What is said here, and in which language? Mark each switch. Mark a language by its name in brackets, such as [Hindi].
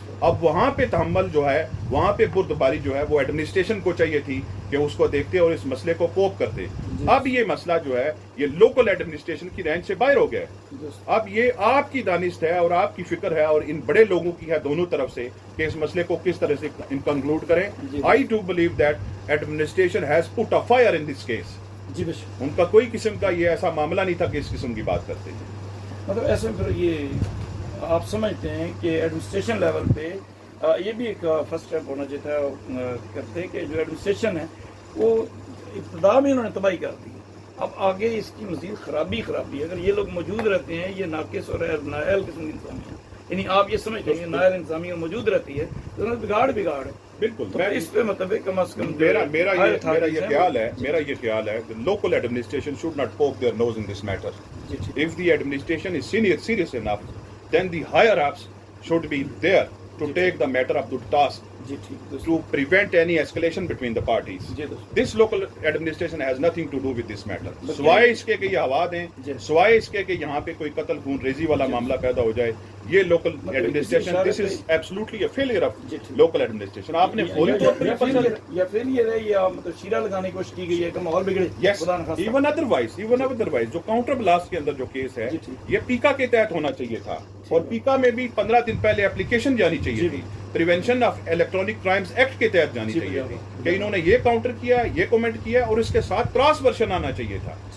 [Urdu] اب وہاں پہ تحمل جو ہے, وہاں پہ بردباری جو ہے, وہ ایڈمنسٹریشن کو چاہیے تھی کہ اس کو دیکھتے اور اس مسئلے کو کوپ کرتے. اب یہ مسئلہ جو ہے یہ لوکل ایڈمنسٹریشن کی رینج سے باہر ہو گیا ہے. اب یہ آپ کی دانست ہے اور آپ کی فکر ہے اور ان بڑے لوگوں کی ہے دونوں طرف سے کہ اس مسئلے کو کس طرح سے کنکلوڈ کریں. [English] I do believe that administration has put a fire in this case. [Urdu] ان کا کوئی قسم کا یہ ایسا معاملہ نہیں تھا کہ اس قسم کی بات کرتے ہیں. مطلب ایسے میں پھر یہ آپ سمجھتے ہیں کہ ایڈمنسٹریشن لیول پہ یہ بھی ایک فرسٹ اسٹیپ ہونا چاہیے کرتے ہیں کہ جو ایڈمنسٹریشن ہے وہ ابتدا میں انہوں نے تباہی کر دی, اب آگے اس کی مزید خرابی اگر یہ لوگ موجود رہتے ہیں, یہ ناقص اور نااہل قسم کی انتظامیہ, یعنی آپ یہ سمجھتے ہیں کہ نااہل انتظامیہ موجود رہتی ہے تو بگاڑ ہے. بالکل, میں اس پہ مطلب کم از کم میرا یہ خیال ہے [English] the local administration should not poke their nose in this matter. If the administration is serious enough, then the higher ups should be there to take the matter up to task, to prevent any escalation between the parties. This local administration has nothing to do with this matter. [Urdu] سوائے اس کے کہ یہ ہوا دیں, سوائے اس کے کہ یہاں پہ کوئی قتل خون ریزی والا معاملہ پیدا ہو جائے, یہ local administration, [English] this is absolutely a failure of local administration. [Urdu] آپ نے فوری طور پر یا پھر یہ رہے یا مطلب شیرہ لگانے کی کوشش کی گئی ہے کہ ماحول بگڑے. ایون ادروائز جو کاؤنٹر بلاسٹ کے اندر جو کیس ہے یہ پیکا کے تحت ہونا چاہیے تھا, اور پیکا میں بھی 15 دن پہلے اپلیکیشن جانی چاہیے تھی, prevention of electronic crimes act کے تحت جانی چاہیے تھی, کہ انہوں نے یہ کاؤنٹر کیا, یہ کمنٹ کیا, اور اس کے ساتھ کراس ورژن آنا چاہیے تھا.